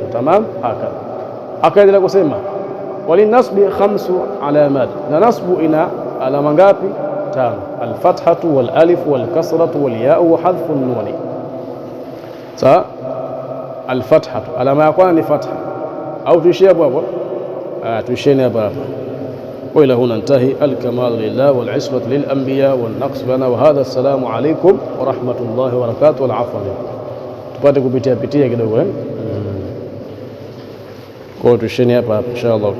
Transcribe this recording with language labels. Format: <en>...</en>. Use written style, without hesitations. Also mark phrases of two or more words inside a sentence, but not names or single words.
<sw>Tamam, haka akaendelea kusema</sw> <ar>وللنصب 5 علامات,</ar> <sw>na nasbu ina alama ngapi? 5.</sw> <ar>الفتحة والألف والكسرة والياء وحذف النون.</ar> <sw>sawa, alfathatu alama ya kwanza ni fatha, au tuishie hapo hapo? tuisheni hapa hapa.</sw> <ar>وإلى هنا انتهى. الكمال لله والعصمة للأنبياء والنقص لنا وهذا. السلام عليكم ورحمة الله وبركاته. والعفو.</ar> <sw>tupate kupitia kidogo kwa tuisheni hapa hapa inshallah.</sw>